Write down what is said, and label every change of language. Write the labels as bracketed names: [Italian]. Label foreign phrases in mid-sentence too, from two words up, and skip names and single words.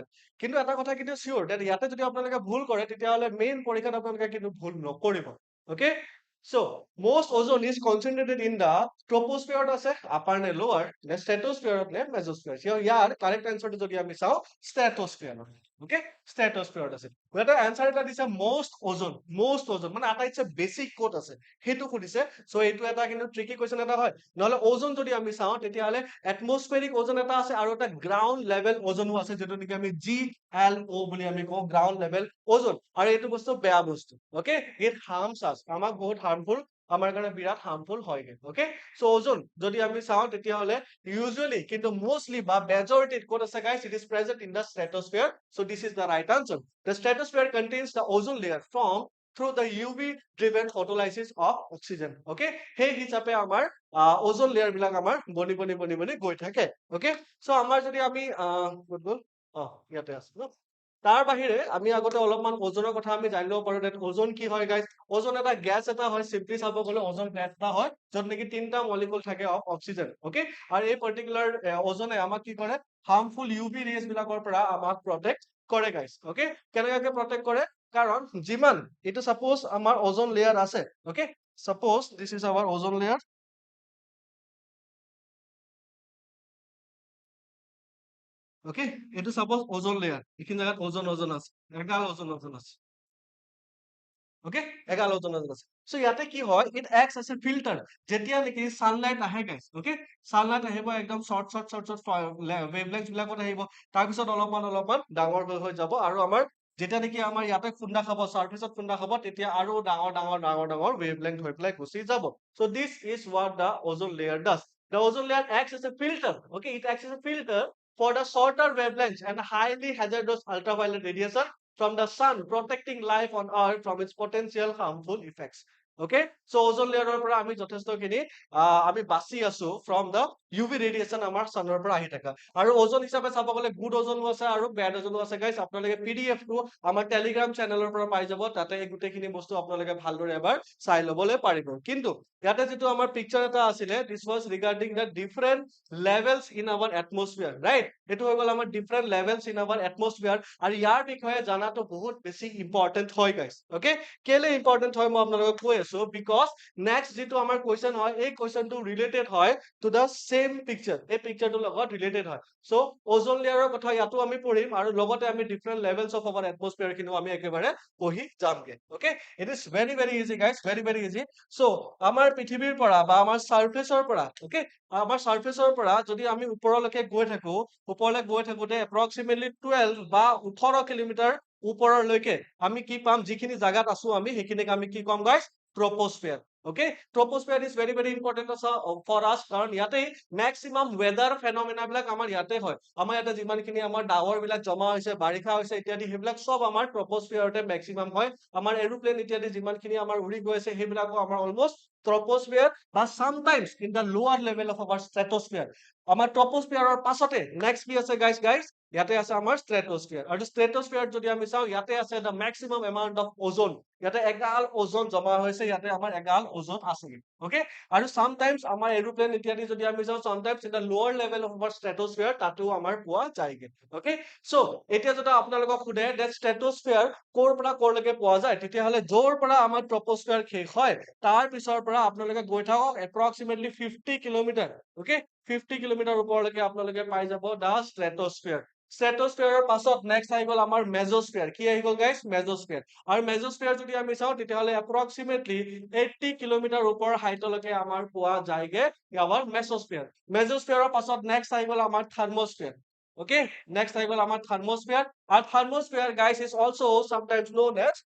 [Assamese] কিন্তু এটা কথা কিন্তু [English] sure that [Assamese] ইয়াতে যদি আপোনালোকে ভুল কৰে তেতিয়াহ'লে মেইন পৰীক্ষাত আপোনালোকে কিন্তু ভুল নকৰিব। [English] okay, so most ozone is concentrated in the troposphere আছে, upper নে lower নে stratosphere নে mesosphere। [Assamese] so ইয়াৰ [English] correct answer [Assamese] টো যদি আমি চাওঁ [English] stratosphere। okay, stratosphere [Assamese] আছে। এটা answer এটা দিছে [English] most ozone [Assamese] মানে এটা [English] it's basic code [Assamese] আছে সেইটো সুধিছে। so এইটো এটা কিন্তু [English] tricky question [Assamese] এটা হয়। নহলে ওজন যদি আমি চাওঁ তেতিয়াহ'লে এটমস্ফেৰিক ওজন এটা আছে আৰু এটা [English] ground level [Assamese] ওজনো আছে, যেটো নেকি আমি GLO বুলি আমি কওঁ, [English] ground level [Assamese] ওজন। আৰু এইটো বস্তু বেয়া বস্তু। [English] okay, it harms us, [Assamese] আমাক বহুত হাৰ্মফুল আমাৰ কাৰণে বিৰাট হাৰ্মফুল হয়গে [English] okay so [Assamese] ওজন যদি আমি চাওঁ তেতিয়াহলে usually কিন্তু mostly বা majority ক'ত আছে [English] guys it is present in the stratosphere so this is the right answer the stratosphere contains the ozone layer formed through the UV driven photolysis of oxygen okay [Assamese] সেই হিচাপে আমাৰ [English] ozone layer [Assamese] বিলাক আমাৰ বনি গৈ থাকে [English] okay so [Assamese] আমাৰ যদি আমি ক'ত গ'ল ইয়াতে আছে ন তাৰ বাহিৰে আমি আগতে অলপমান ওজনৰ কথা আমি জানি ল'ব পাৰো যে ওজন কি হয় গাইস ওজন এটা গ্যাস এটা হয় সিম্পলি চাব গ'লে ওজন গ্যাস এটা হয় য'ত নেকি তিনটা মলিকুল থাকে [English] of oxygen okay [Assamese] আৰু এই পাৰ্টিকুলাৰ ওজনে আমাক কি কৰে [English] harmful UV rays [Assamese] বিলাকৰ পৰা আমাক প্ৰটেক্ট কৰে [English] guys okay [Assamese] কেনেকৈ প্ৰটেক্ট কৰে কাৰণ যিমান এটা সাপোজ আমাৰ ওজন লেয়াৰ আছে [English] okay suppose this is our ozone layer okay [Assamese] এটা সাপোজ ওজন লেয়াৰ এইখিনি জায়গাত ওজন আছে এগাল ওজন আছে ওকে এগাল ওজন আছে সো ইয়াতে কি হয় [English] it acts as a filter [Assamese] যেতিয়া নেকি সানলাইট আহে [English] guys okay sunlight [Assamese] আহিব একদম [English] short wavelength [Assamese] বিলাকত আহিব তাৰ পিছত অলপমান ডাঙৰ হৈ যাব আৰু আমাৰ যেতিয়া নেকি আমাৰ ইয়াতে খুন্দা খাব সাৰফেসত খুন্দা খাব তেতিয়া আৰু ডাঙৰ ওয়েভলেংথ হৈ পেলাই গুচি যাব [English] so this is what the ozone layer does the ozone layer acts as a filter okay it acts as a filter for the shorter wavelengths and highly hazardous ultraviolet radiation from the sun protecting life on earth from its potential harmful effects okay so ozone layer [Assamese] পৰা আমি যথেষ্টখিনি আমি বাচি আছো [English] from the UV radiation [Assamese] আমাৰ sunৰ পৰা আহি থকা আৰু ওজন হিচাপে চাব গ'লে গুড ওজনো আছে আৰু বেড ওজনো আছে গাইস আপোনালোকে PDF টো আমাৰ টেলিগ্ৰাম চেনেলৰ পৰা পাই যাব তাতে এই গুটেখিনি বস্তু আপোনালোকে ভালদৰে এবাৰ চাই ল'বলৈ পাৰিব কিন্তু ইয়াতে যেটো আমাৰ পিকচাৰ এটা আছিলে [English] this was regarding the different levels in our atmosphere right [Assamese] এটো হৈ গ'ল আমাৰ [English] different levels in our atmosphere [Assamese] আৰু ইয়াৰ বিষয়ে জানাটো বহুত বেছি ইম্পৰ্টেন্ট হয় [English] guys okay [Assamese] কেলে ইম্পৰ্টেন্ট হয় মই আপোনালোকক কৈ আছো [English] because next [Assamese] যেটো আমাৰ কোৱেশ্চন হয় এই কোৱেশ্চনটো ৰিলেটেড হয় [English] to the same picture [Assamese] এই পিকচাৰটোৰ লগত ৰিলেটেড হয় সো ওজন লেয়াৰৰ কথা ইয়াতো আমি পঢ়িম আৰু লগতে আমি [English] different levels of our atmosphere [Assamese] কিনো আমি একেবাৰে পঢ়ি যামগে [English] okay it is very easy guys very easy so [Assamese] আমাৰ পৃথিৱীৰ পৰা বা আমাৰ সাৰফেসৰ পৰা ওকে আমাৰ সাৰফেসৰ পৰা যদি আমি ওপৰলৈকে গৈ থাকো ওপৰলৈ গৈ থাকোতে এপ্ৰক্সিমেটলি 12 বা 18 কিলোমিটাৰ ওপৰলৈকে আমি কি পাম যিখিনি জায়গাত আছো আমি সেইখিনিক আমি কি কম [English] guys troposphere okay troposphere is very important for us [Assamese] কাৰণ ইয়াতে [English] maximum weather phenomena [Assamese] বিলাক আমাৰ ইয়াতে হয় আমাৰ ইয়াতে যিমানখিনি আমাৰ ডাৱৰ বিলাক জমা হৈছে বাৰিষা হৈছে ইত্যাদি সেইবিলাক সব আমাৰ ট্ৰপোস্ফিয়াৰতে maximum হয় আমাৰ এৰোপ্লেন ইত্যাদি যিমানখিনি আমাৰ উৰি গৈ আছে সেইবিলাকো আমাৰ [English] almost troposphere [Assamese] বা [English] sometimes in the lower level of our stratosphere [Assamese] আমাৰ ট্ৰপোস্ফিয়াৰৰ পাছতে নেক্সট কি আছে গাইস ইয়াতে আছে আমাৰ স্ট্ৰেটোস্ফিয়াৰ আৰু স্ট্ৰেটোস্ফিয়াৰত যদি আমি চাওঁ ইয়াতে আছে [English] the maximum amount of ozone [Assamese] ইয়াতে এগাল ওজন জমা হৈছে ইয়াতে আমাৰ এগাল ওজন আছে ওকে আৰু sometimes আমাৰ এৰোপ্লেন ইত্যাদি যদি আমি যাওঁ [English] sometimes in the lower level of our stratosphere [Assamese] তাতো আমাৰ পোৱা যায়গে [English] okay so [Assamese] এতিয়া যদি আপোনালোকক খুদে [English] that stratosphere [Assamese] কৰ পৰা কৰলৈকে পোৱা যায় তেতিয়াহলে যৰ পৰা আমাৰ ট্ৰপোস্ফিয়াৰ শেষ হয় তাৰ পিছৰ পৰা আপোনালোকে গৈ থাকক approximately 50 কিলোমিটাৰ ওকে 50 কিলোমিটাৰ ওপৰলৈকে আপোনালোকে পাই যাব [English] the stratosphere [Assamese] স্ট্ৰেটোস্ফিয়াৰৰ পাছত নেক্সট আহি গ'ল আমাৰ মেজোস্ফিয়াৰ কি আহি গ'ল [English] guys mesosphere [Assamese] আৰু মেজোস্ফিয়াৰ যদি আমি চাওঁ তেতিয়াহলে approximately 80 কিলোমিটাৰ ওপৰ হাইটলৈকে আমাৰ পোৱা যায়গে আমাৰ মেজোস্ফিয়াৰৰ পাছত নেক্সট আহি গ'ল আমাৰ থাৰ্মোস্ফিয়াৰ [English] okay next [Assamese] আহি গ'ল আমাৰ থাৰ্মোস্ফিয়াৰ আৰু থাৰ্মোস্ফিয়াৰ [English] guys is also sometimes known as